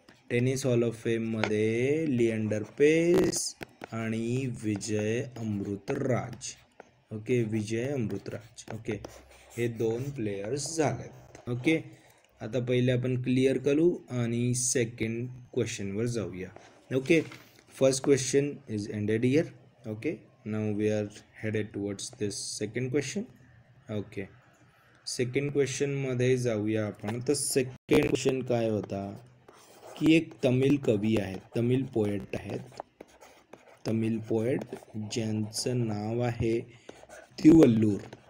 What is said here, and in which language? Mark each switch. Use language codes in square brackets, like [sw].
[mr] Tennis hall of fame मध्ये लिएंडर पेस आणि Vijay Amritraj. Okay, हे 2 प्लेयर्स झालेत. ओके, आता पहिले आपण क्लिअर करू आणि सेकंड क्वेश्चनवर जाऊया. [en] Okay, first question is ended here. Okay, now we are headed towards this second question. [mr] Okay, second question मध्ये जाऊया आपण. तर सेकंड क्वेश्चन काय होता की एक तमिळ कवी आहेत, तमिळ पोएट ज्यांचं नाव आहे तिरुवल्लूर.